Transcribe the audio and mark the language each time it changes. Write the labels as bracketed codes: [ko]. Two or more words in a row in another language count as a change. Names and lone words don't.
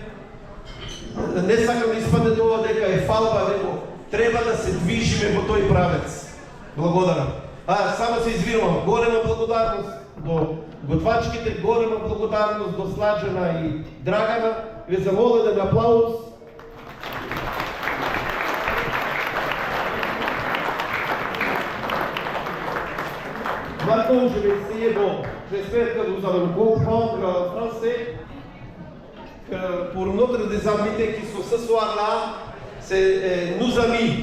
[mk] Не сакам да испадне тоа дека е фалба, него треба да се движиме во тој правец. Благодарам. Само се извинувам, голема благодарност до готвачките, голема благодарност до Сладжана и Драгана. Ве замоля да аплауз. [fr] Maintenant, je vais essayer, j'espère que vous allez comprendre en français que pour notre des invités qui sont ce soir-là, c'est nos amis.